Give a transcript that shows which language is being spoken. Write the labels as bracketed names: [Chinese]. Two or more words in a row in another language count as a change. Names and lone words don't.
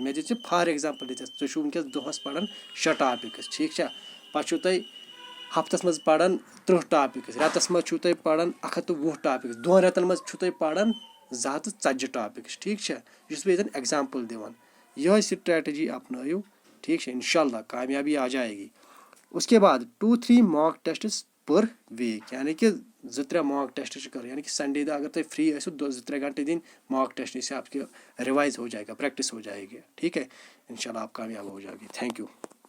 [Kashmiri] مےٚ دِژ [English] for example [Kashmiri] تُہۍ چھِو وٕنکیٚس دۄہس پران 6 ٹاپکس. ٹھیٖک چھا. پتہٕ چھِو تُہۍ ہفتس منٛز پران 30 ٹاپکس. رٮ۪تس منٛز چھِو تُہۍ پران 120 ٹاپکس. 2 رٮ۪تن منٛز چھِو تُہۍ پران 240 ٹاپکس. ٹھیٖک چھا. یُس بہٕ ییٚتٮ۪ن ایٚگزامپل دِوان یِہوے سٹریٹجی اپنٲیِو. ٹھیٖک چھا. [Arabic] انشاء اللہ [Urdu] کامیابی آ جائے گی. اس کے بعد [English] 2-3 mock tests per week [Urdu] یعنی کہ [English] 2-3 mock test [Kashmiri] چھِ کرٕنۍ. [Urdu] یعنی کہ [Kashmiri] سنڈے دۄہ اگر تُہۍ فری ٲسِو 2-3 گھنٹے دِنۍ [English] mock test [Urdu] سے آپ کے ریوائز ہو جائے گا پریکٹس ہو جائے گی. ٹھیک ہے. [Arabic] انشاء اللہ [Urdu] آپ کامیاب ہو جائے گی. [English] thank you.